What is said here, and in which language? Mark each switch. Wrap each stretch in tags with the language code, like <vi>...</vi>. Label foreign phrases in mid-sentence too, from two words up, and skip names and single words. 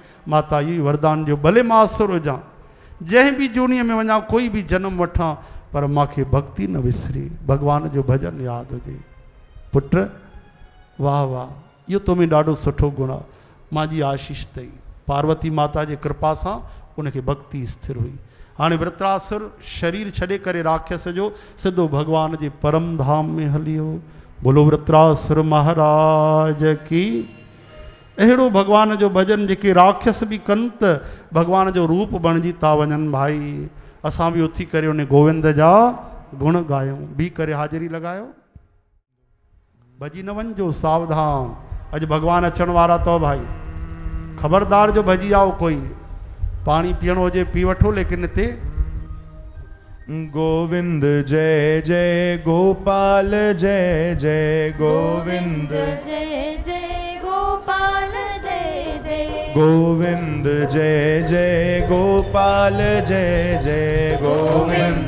<sd>माता इहो ई वरदान ॾियो, भले मां असुर हुजां, जंहिं बि जूनीअ में वञा, कोई बि जनम वठां, पर मूंखे भक्ति न विसरे, भॻवान जो भॼन यादि हुजे। पुट वाह वाह, इहो तो में ॾाढो सुठो गुण आहे, मुंहिंजी आशीष अथई। पार्वती माता जे कृपा सां उनखे भक्ति स्थिर हुई। हाणे वृत्रासुर शरीर छॾे करे राक्षस जो सिधो भॻवान जे परम धाम में हली वियो।</sd> <hi>बोलो वृत्रासुर महाराज की।</hi> <sd>अहिड़ो भॻवान जो भॼन जेके राक्षस बि कनि त भॻवान जो रूप बणिजी था वञनि। भाई असां बि उथी करे उन गोविंद जा गुण ॻायूं। बी करे हाज़िरी लॻायो, भॼी न वञिजो, सावधान, अॼु भॻवान अचण वारा अथव। भाई ख़बरदार जो भॼी आओ। कोई पाणी पीअणो हुजे पी वठो, लेकिन हिते</sd> <hi>गोविंद जय जय गोपाल जय जय गोविंद जय जय गोपाल जय जय गोविंद जय जय गोपाल जय जय गोविंद</hi>